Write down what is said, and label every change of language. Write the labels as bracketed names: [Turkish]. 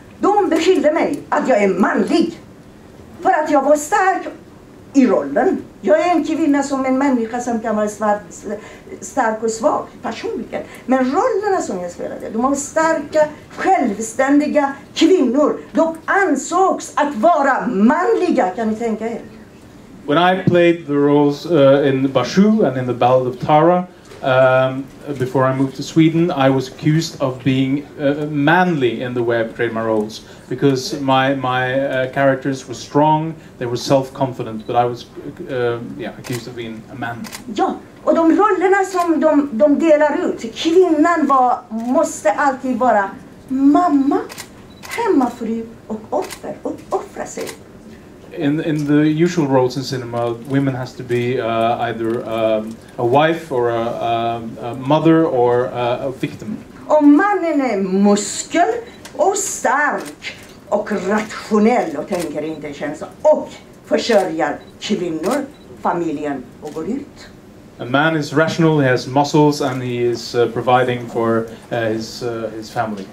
[Swedish] De beskyllde mig att jag är manlig för att jag var stark i rollen. Jag är en kvinna som en människa som kan vara stark och svag personligen. Men rollerna som jag spelade, de var starka, självständiga kvinnor. De ansågs att vara manliga, kan ni tänka er? [English] When I played the roles in Bashu and in the Ballad of Tara, before I moved to Sweden, I was accused of being manly in the way I portrayed my roles, because my characters were strong, they were self-confident, but I was accused of being a man. [Swedish] Ja, och de rollerna som de delar ut, kvinnan måste alltid vara mamma, hemmafru och offer, och offra sig. [English] In the usual roles in cinema, women has to be either a wife or a mother or a victim. [Swedish] Och mannen är muskel och stark och rationell och tänker inte känslor och försörjer kvinnor, familjen och går ut. [English] A man is rational, he has muscles, and he is providing for his family.